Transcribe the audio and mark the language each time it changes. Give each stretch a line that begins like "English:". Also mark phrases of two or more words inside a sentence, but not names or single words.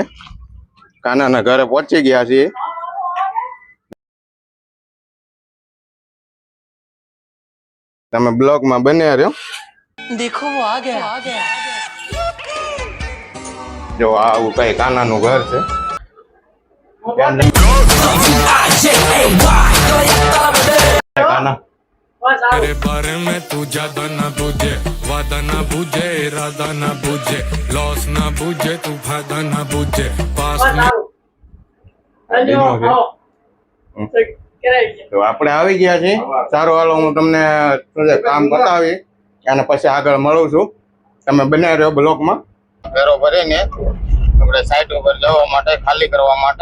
Gujarati: કાનાના ઘરે પહોંચી ગયા છીએ. તમે બ્લોગ માં બન્યા રહ્યો.
Hindi: દેખો વો આ ગયા.
Gujarati: જો આવું કઈ કાનાનું ઘર છે. કાના
Hindi: तेरे बारे में तू ज्यादा ना बुझे, वादा ना बुझे, इरादा ना बुझे, लॉस ना बुझे, तू फायदा ना बुझे, पास में
Gujarati: તો આપણે આવી ગયા છીએ. સારું હાલો, હું તમને કામ બતાવી અને પછી આગળ મળું છું. તમે બન્યા રહ્યો બ્લોકમાં. ફેરો ભરીને આપણે સાઈડ ઉપર જવા માટે, ખાલી કરવા માટે.